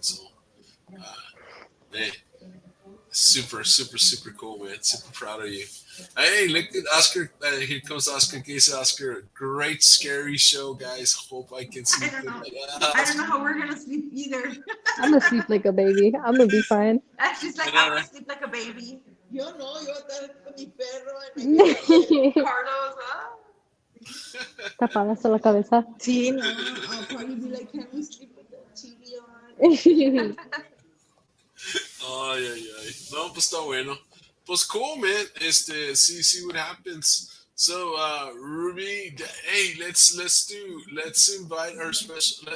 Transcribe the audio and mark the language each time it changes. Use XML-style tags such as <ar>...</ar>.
<en>So, man, super cool, man. Super proud of you. Hey, look at Oscar. Here comes Oscar. Case Oscar. Great scary show, guys. Hope I can see. I don't know. I don't know how we're gonna sleep either. I'm gonna sleep like a baby. I'm gonna be fine. She's like, I'm gonna sleep like a baby.</en> <es>Yo no, yo voy a estar con mi perro en Carlos, Tapada hasta la cabeza. Sí, no.</es> <en>I'll probably be like, can we sleep with the TV on?</en> <es>Ay, ay, ay. No, pues está bueno. Pues</es> <en>cool, man. See what happens. So, Ruby, hey, let's invite our special.</en>